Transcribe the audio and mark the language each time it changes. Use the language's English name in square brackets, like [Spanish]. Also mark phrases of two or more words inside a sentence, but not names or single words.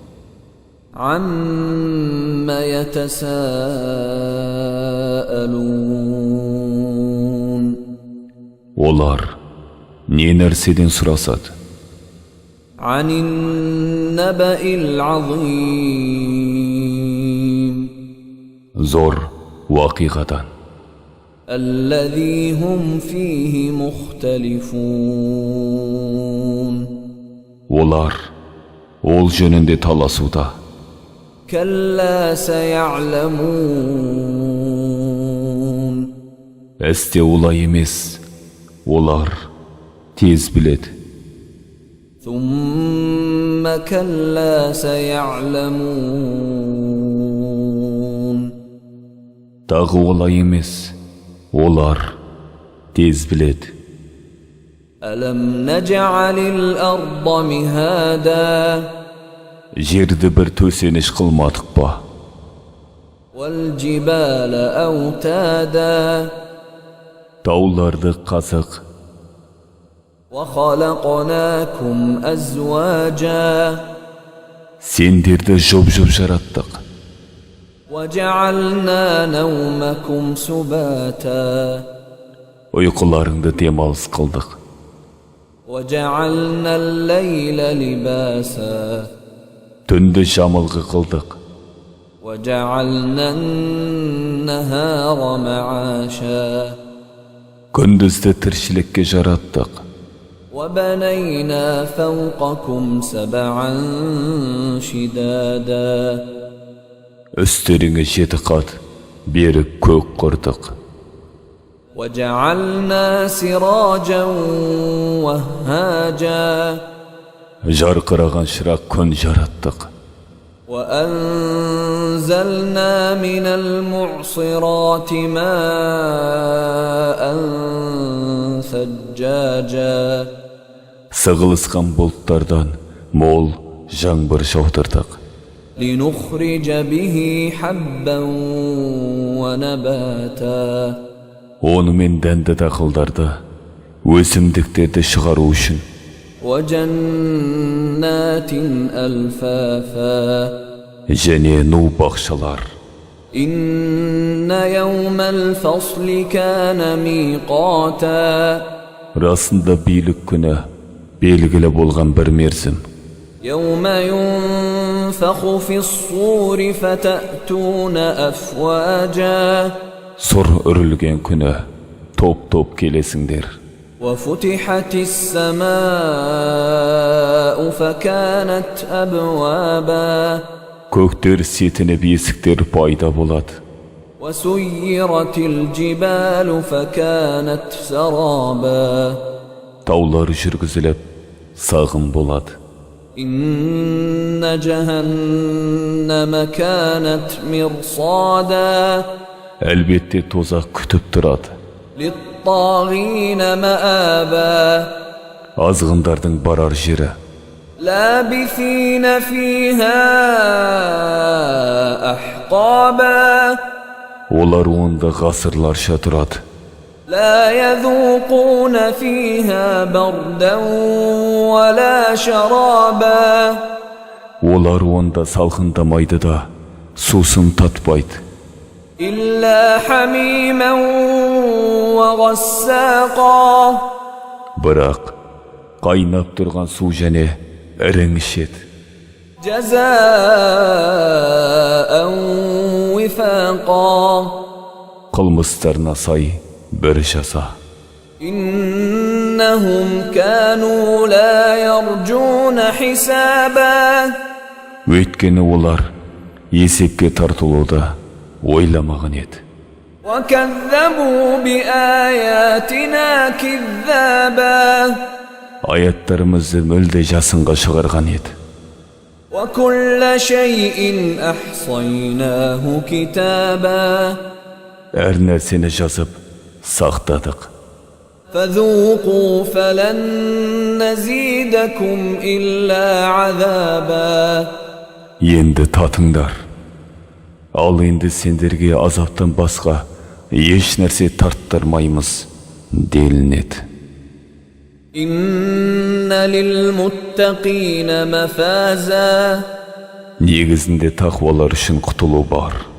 [Arabic] عم يتساءلون. [Kazakh] Олар не нәрседен сұрасады? [Arabic] عن النبإ العظيم. [Kazakh] Зор уақиғадан. [Arabic] الذي هم فيه مختلفون. [Kazakh] Олар ол жөнінде таласуда. [Arabic] كلا سيعلمون. [Kazakh] Әсте олай емес, олар тез біледі. [Arabic] ثم كلا سيعلمون. [Kazakh] Тағы олай емес, олар тез біледі. [Arabic] ألم نجعل الأرض مهادا. [Kazakh] Жерді бір төсеніш қылмадық па? [Arabic] والجبال أوتادا. [Kazakh] Тауларды қазық. [Arabic] وخلقناكم أزواجا. [Kazakh] Сендерді жұп-жұп жараттық. [Arabic] وجعلنا نومكم سباتا. [Kazakh] Ұйқыларыңды демалыс қылдық. [Arabic] وجعلنا الليل لباسا. [Kazakh] Түнді жамылғы қылдық. [Arabic] وجعلنا النهار معاشا. [Kazakh] Күндізді тіршілікке жараттық. [Arabic] وبنينا فوقكم سبعا شدادا. [Kazakh] Үстеріңе 7 қат берік көк құрдық. [Arabic] وجعلنا سراجا وهاجا. [Kazakh] Жарқыраған шырақ күн жараттық. [Arabic] وأنزلنا من المعصرات ماء ثجاجا. [Kazakh] Сығылысқан бұлттардан мол жаңбыр жаудырдық. [Arabic] لنخرج به حبا ونباتا. [Kazakh] Онымен дәнді дақылдарды, өсімдіктерді шығару үшін. [Arabic] وجنات ألفافا. [Kazakh] Және ну бақшалар. [Arabic] إن يوم الفصل كان ميقاتا. [Kazakh] Расында билік күні белгілі болған бір мерзім. [Arabic] يوم ينفخ في الصور فتأتون أفواجا. [Kazakh] Сұр үрілген күні топ-топ келесіңдер. [Arabic] وفتحت السماء فكانت أبوابا. [Kazakh] Көктер сетініп есіктер пайда болады. [Arabic] وسيرت الجبال فكانت سرابا. [Kazakh] Таулар жүргізіліп, сағым болады. [Arabic] إن جهنم كانت مرصادا. [Kazakh] Әлбетте тозақ күтіп тұрады. [Arabic] للطاغين مآبا. [Kazakh] Азғындардың барар жері. [Arabic] لابثين فيها أحقابا. [Kazakh] Олар онда ғасырларша тұрады. [Arabic] لا يذوقون فيها بردا ولا شرابا. [Kazakh] Олар онда салқындамайды да, сусын татпайды. [Arabic] إلا حميما وغساقا. [Kazakh] Бірақ қайнап тұрған су және ірің ішеді. [Arabic] جزاء وفاقا. [Kazakh] Қылмыстарына сай бір жаза. [Arabic] إنهم كانوا لا يرجون حسابا. [Kazakh] Өйткені олар есепке тартылуды ойламаған еді. [Arabic] وكذبوا بآياتنا كذابا. [Kazakh] Аяттарымызды мүлде жасынға шығарған еді. [Arabic] وكل شيء أحصيناه كتابا. [Kazakh] Әр нәрсені жазып, сақтадық. [Arabic] فذوقوا فلن نزيدكم إلا عذابا. [Kazakh] Енді татыңдар. Ал енді сендерге азаптан басқа еш нәрсе тарттырмаймыз делінеді. [Arabic] إن للمتقين مفازا. [Kazakh] Негізінде тақуалар үшін құтылу бар.